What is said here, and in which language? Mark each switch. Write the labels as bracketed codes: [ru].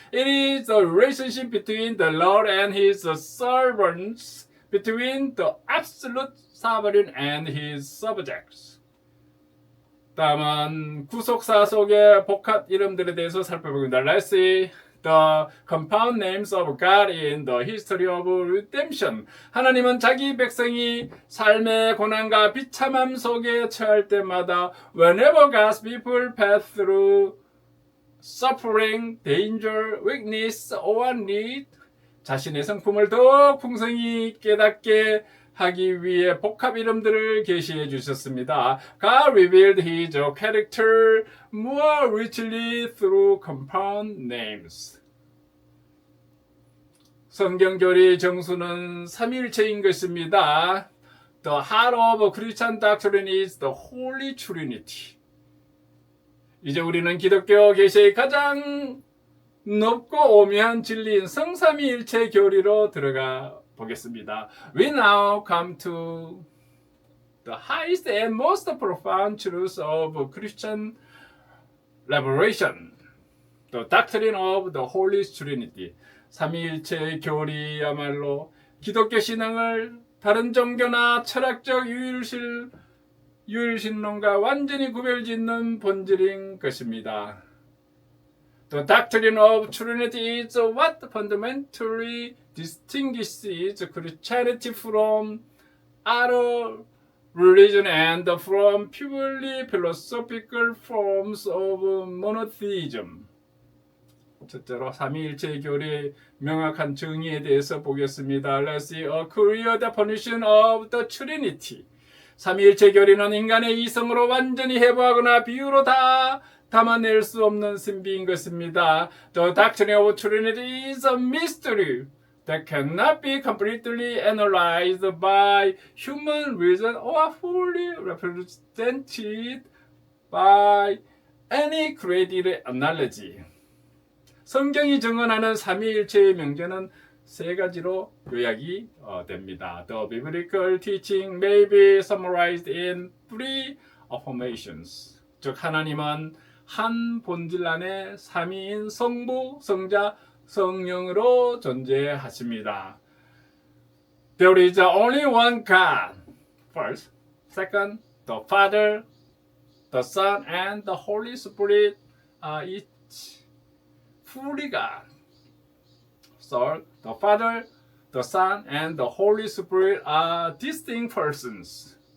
[en] It is the relationship between the Lord and His servants, between the absolute sovereign and His subjects. [ko] 다음은 구속사 속의 복합 이름들에 대해서 살펴보겠습니다. [en] Let's see the compound names of God in the history of redemption. [ko] 하나님은 자기 백성이 삶의 고난과 비참함 속에 처할 때마다 [en] whenever God's people pass through suffering, danger, weakness, or need, [ko] 자신의 성품을 더욱 풍성히 깨닫게 하기 위해 복합 이름들을 계시해 주셨습니다. [en] God revealed His character more richly through compound names. [ko] 성경교리 정수는 삼위일체인 것입니다. [en] The heart of Christian doctrine is the Holy Trinity. [ko] 이제 우리는 기독교 계시의 가장 높고 오묘한 진리인 성삼위일체 교리로 들어가 보겠습니다. [en] We now come to the highest and most profound truths of Christian revelation, the doctrine of the Holy Trinity. [ko] 삼위일체의 교리야말로 기독교 신앙을 다른 종교나 철학적 유일신론과 완전히 구별짓는 본질인 것입니다. [en] The doctrine of Trinity is what fundamentally distinguishes Christianity from other religion and from purely philosophical forms of monotheism. [ko] 첫째로 삼위일체 교리의 명확한 정의에 대해서 보겠습니다. [en] Let's see a clear definition of the Trinity. [ko] 삼위일체 교리는 인간의 이성으로 완전히 해부하거나 비유로 다 담아낼 수 없는 신비인 것입니다. [en] The doctrine of Trinity is a mystery that cannot be completely analyzed by human reason or fully represented by any created analogy. [ko] 성경이 증언하는 삼위일체의 명제는 세 가지로 요약이 됩니다. [en] The biblical teaching may be summarized in three affirmations. [ko] 즉 하나님은 한 본질 안에 삼위인 성부, 성자, 성령으로 존재하십니다. [en] There is only one God. First, second, the Father, the Son, and the Holy Spirit are each fully God. Third, the Father, the Son, and the Holy Spirit are distinct persons.